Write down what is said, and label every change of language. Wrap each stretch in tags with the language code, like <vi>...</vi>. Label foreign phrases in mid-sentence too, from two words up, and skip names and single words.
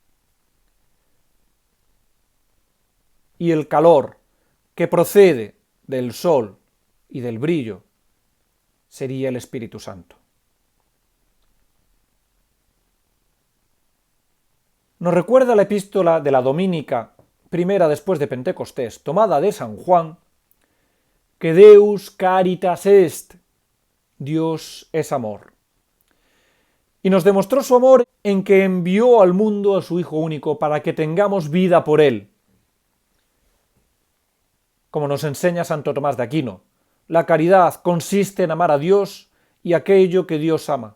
<es>Y el calor que procede del sol y del brillo sería el Espíritu Santo. Nos recuerda la epístola de la Domínica, primera después de Pentecostés, tomada de San Juan, que</es> <la>Deus caritas est,</la> <es>Dios es amor. Y nos demostró su amor en que envió al mundo a su Hijo único para que tengamos vida por él. Como nos enseña Santo Tomás de Aquino, la caridad consiste en amar a Dios y aquello que Dios ama.</es>